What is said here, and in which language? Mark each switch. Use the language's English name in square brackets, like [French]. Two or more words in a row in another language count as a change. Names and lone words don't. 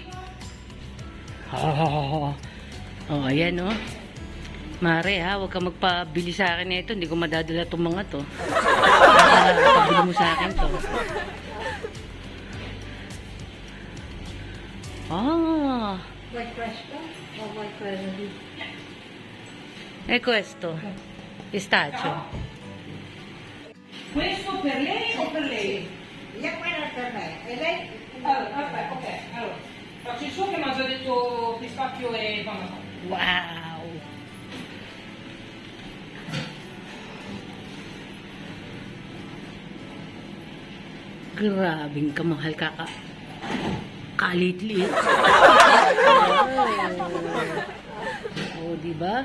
[Filipino] Oh, ayan, oh. Mare, ha, huwag ka magpabili sa akin nito. Hindi ko madadala itong mga to. Pabili mo sa akin to. [Italian] White questo o white queso? E questo? Pistachio. Questo per lei o per lei? Io quello per me. E lei? Allora, ok. Allora, faccio il suo che mi ha già detto pistacchio e parmigiano. [Filipino] Wow! Grabing kamahal kalit-lit. Oh, diba?